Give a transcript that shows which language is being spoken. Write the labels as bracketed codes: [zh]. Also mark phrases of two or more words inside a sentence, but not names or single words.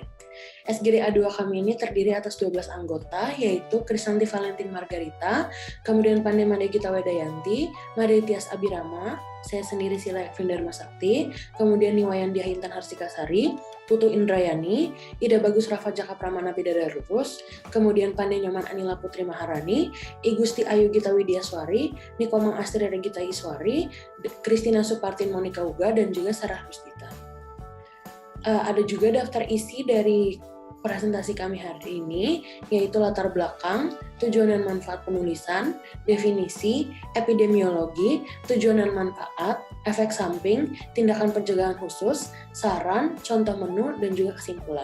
[id] SGDA 2 kami ini terdiri atas 12 anggota, yaitu Krisanti Valentin Margarita, kemudian Pandey Made Gita Wedayanti, Made Tias Abirama, saya sendiri Sila Ekvin Dharma Sakti, kemudian Niwayandia Intan Harsikasari, Putu Indrayani, Ida Bagus Rafa Jaka Pramana Bidadarurus, kemudian Pandey Nyoman Anila Putri Maharani, I Gusti Ayu Gita Widiaswari, Nikomang Astri Regita Iswari, Kristina Supartin Monika Uga, dan juga Sarah Rusdita. Ada juga daftar isi dari presentasi kami hari ini, yaitu latar belakang, tujuan dan manfaat penulisan, definisi, epidemiologi, tujuan dan manfaat, efek samping, tindakan pencegahan khusus, saran, contoh menu, dan juga kesimpulan.